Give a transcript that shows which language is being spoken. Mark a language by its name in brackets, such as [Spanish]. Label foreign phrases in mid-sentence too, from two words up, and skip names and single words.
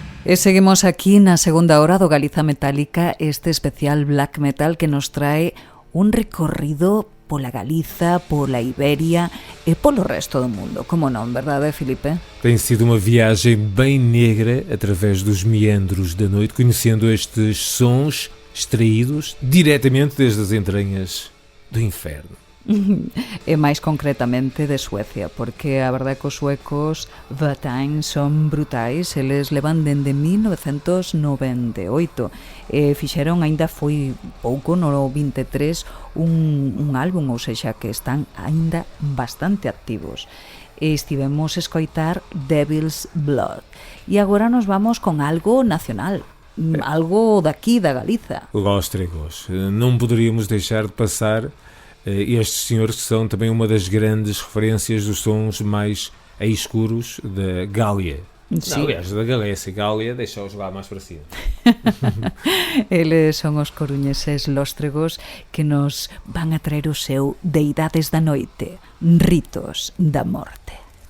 [Galician] E seguimos aquí na segunda hora do Galiza Metálica, este especial Black Metal que nos trae un recorrido pola Galiza, pola Iberia e polo resto do mundo. Como non, verdade, Filipe? [Portuguese] Tem sido uma viagem bem negra através dos meandros da noite, conhecendo estes sons extraídos diretamente desde as entranhas do inferno. [Galician] E máis concretamente de Suecia, porque a verdade é que os suecos Vatain son brutais, eles levan dende 1998 e fixeron, aínda foi pouco, no 23, un álbum, [Portuguese] ou seja, [Galician] que están aínda bastante activos. E estivemos a escoitar Devil's Blood e agora nos vamos con algo nacional, algo daqui da Galiza. [Portuguese] Lóstregos, não poderíamos deixar de passar estes senhores que são também uma das grandes referências dos sons mais escuros da Gália. [Galician] Sí. [Portuguese] Não, aliás, da Galécia. Gália, deixa-os lá mais para cima. [Galician] Eles son os coruñeses Lóstregos que nos van a traer o seu Deidades da Noite, Ritos da Morte.